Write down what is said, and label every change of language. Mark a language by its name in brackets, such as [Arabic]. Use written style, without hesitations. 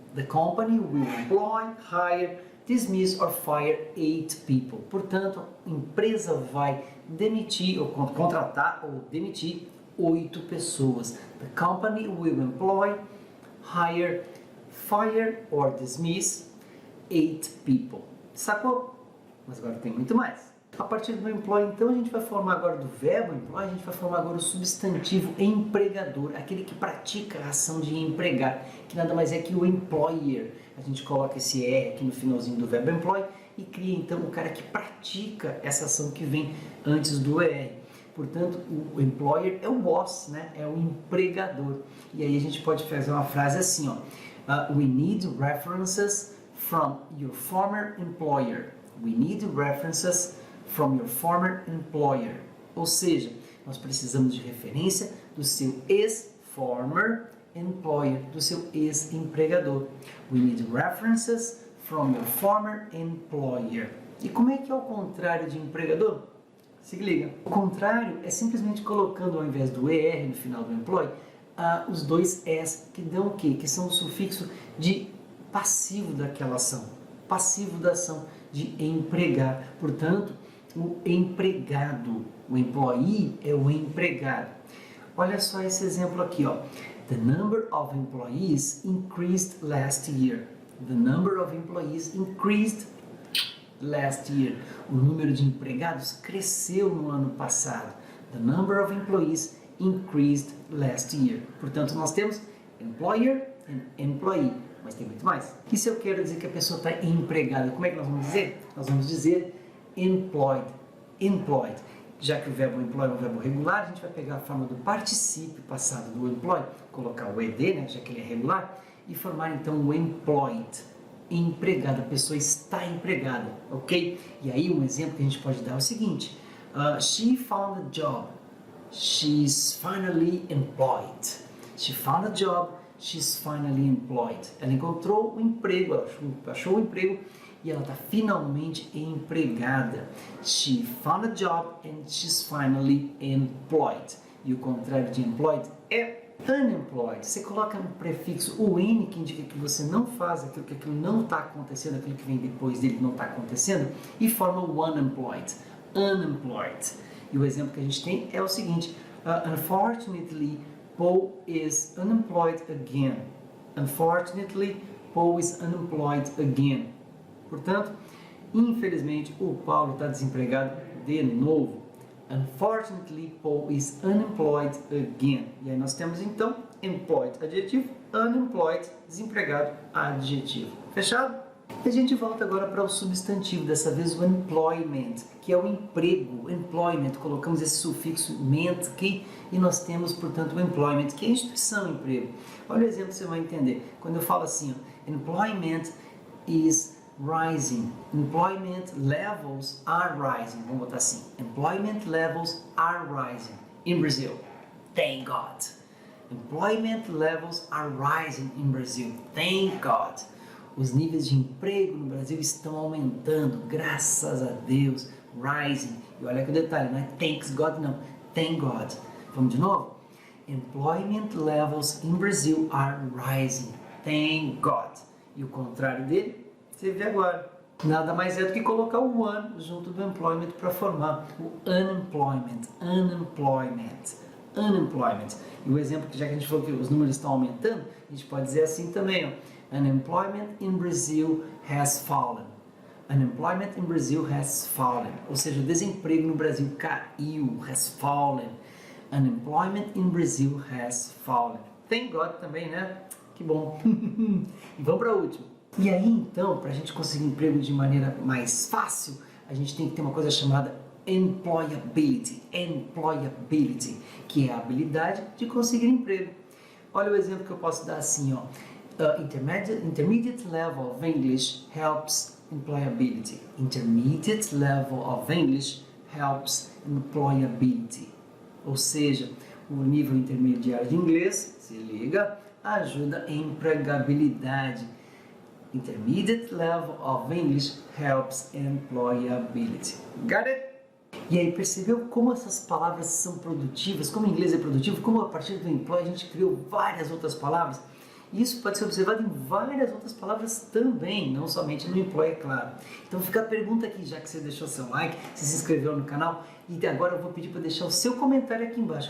[English] The company will employ, hire, dismiss or fire 8 people. [Portuguese] Portanto, a empresa vai demitir ou contratar ou demitir 8 pessoas. [English] The company will employ, hire, fire or dismiss 8 people. [Portuguese] Sacou? Mas agora tem muito mais. A partir do employ, então, a gente vai formar agora do verbo employ, a gente vai formar agora o substantivo empregador, aquele que pratica a ação de empregar, que nada mais é que o employer. A gente coloca esse R aqui no finalzinho do verbo employ e cria então o cara que pratica essa ação que vem antes do ER. Portanto, o employer é o boss, né? É o empregador. E aí a gente pode fazer uma frase assim, ó. [English] We need references from your former employer. We need references from your former employer. [Portuguese] Ou seja, nós precisamos de referência do seu ex-former employer, do seu ex-empregador. [English] We need references from your former employer. [Portuguese] E como é que é o contrário de empregador? Se liga. O contrário é simplesmente colocando ao invés do ER no final do employ, os dois S que dão o quê? Que são o sufixo de passivo daquela ação. Passivo da ação de empregar. Portanto, o empregado. O employee é o empregado. Olha só esse exemplo aqui, ó. [English] The number of employees increased last year. The number of employees increased last year. [Portuguese] O número de empregados cresceu no ano passado. [English] The number of employees increased last year. [Portuguese] Portanto, nós temos employer and employee, mas tem muito mais. E se eu quero dizer que a pessoa está empregada, como é que nós vamos dizer? Nós vamos dizer employed, employed. Já que o verbo employ é um verbo regular, a gente vai pegar a forma do particípio passado do employ, colocar o ed, né, já que ele é regular, e formar então o employed, empregada, a pessoa está empregada, ok? E aí um exemplo que a gente pode dar é o seguinte, [English] she found a job, she's finally employed. She found a job, she's finally employed. [Portuguese] Ela encontrou um emprego, ela achou um emprego e ela está finalmente empregada. [English] She found a job and she's finally employed. [Portuguese] E o contrário de employed é unemployed. Você coloca no prefixo o N, que indica que você não faz aquilo, que aquilo não está acontecendo, aquilo que vem depois dele não está acontecendo, e forma o unemployed. Unemployed. E o exemplo que a gente tem é o seguinte, [English] unfortunately, Paul is unemployed again. Unfortunately, Paul is unemployed again. [Portuguese] Portanto, infelizmente, o Paulo está desempregado de novo. [English] Unfortunately, Paul is unemployed again. [Portuguese] E aí nós temos então employed, adjetivo, unemployed, desempregado, adjetivo. Fechado? E a gente volta agora para o substantivo, dessa vez o employment, que é o emprego, employment, colocamos esse sufixo ment aqui e nós temos, portanto, o employment, que é a instituição, emprego. Olha o exemplo que você vai entender. Quando eu falo assim, ó, [English] employment is rising, employment levels are rising, [Portuguese] vamos botar assim, [English] employment levels are rising in Brazil, thank God. Employment levels are rising in Brazil, thank God. [Portuguese] Os níveis de emprego no Brasil estão aumentando, graças a Deus. rising. E olha que o detalhe, não é [English] thanks God, [Portuguese] não. [English] Thank God. [Portuguese] Vamos de novo? [English] Employment levels in Brazil are rising. Thank God. [Portuguese] E o contrário dele, você vê agora. Nada mais é do que colocar o one junto do employment para formar o unemployment. Unemployment. Unemployment. E o exemplo que já que a gente falou que os números estão aumentando, a gente pode dizer assim também, ó. [English] Unemployment in Brazil has fallen. Unemployment in Brazil has fallen. [Portuguese] Ou seja, o desemprego no Brasil caiu, [English] has fallen. Unemployment in Brazil has fallen. Thank God [Portuguese] também, né? Que bom. E vamos para a última. E aí, então, para a gente conseguir emprego de maneira mais fácil, a gente tem que ter uma coisa chamada employability. Employability, que é a habilidade de conseguir emprego. Olha o exemplo que eu posso dar assim, ó. [English] Intermediate level of English helps employability. Intermediate level of English helps employability. [Portuguese] Ou seja, o nível intermediário de inglês, se liga, ajuda a empregabilidade. [English] Intermediate level of English helps employability. Got it? [Portuguese] E aí, percebeu como essas palavras são produtivas, como o inglês é produtivo, como a partir do employ a gente criou várias outras palavras? Isso pode ser observado em várias outras palavras também, não somente no employ, é claro. Então fica a pergunta aqui, já que você deixou seu like, você se inscreveu no canal, e agora eu vou pedir para deixar o seu comentário aqui embaixo.